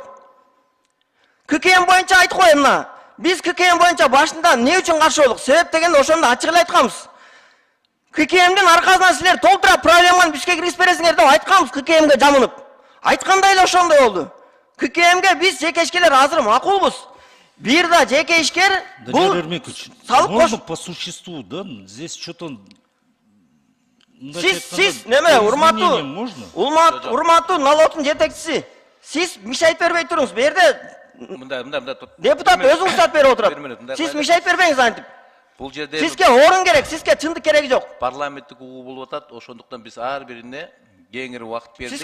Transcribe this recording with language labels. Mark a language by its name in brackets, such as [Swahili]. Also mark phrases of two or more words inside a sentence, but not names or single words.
[Kyrgyz] ККМ боюнча айтып коеюн мына. Биз ККМ боюнча башында эмне үчүн каршы болдук? Себеп дегенде ошондо ачык эле айтканбыз. ККМдин аркасынан силер толтура проблеманы бизге киргизип бересиңер деп айтканбыз ККМге жамынып. Айткандай эле ошондой болду. ККМге биз жеке ишкерлер азыр макулбуз. Бир да жеке ишкер бул [Russian] Можно по существу, да? Здесь что-то [Kyrgyz] Сиз неме урматтуу налогдун жетекчиси. Сиз мишайт бербей туруңуз. Бу жерде депутат өзү уруксат берип отурат. Сиз мишайт бербеңиз антип. Бул жерде Сизге орун керек, сизге чындык кереги жок. Парламенттик угуу болуп атат, ошондуктан биз ар бирине кеңири убакыт бердик.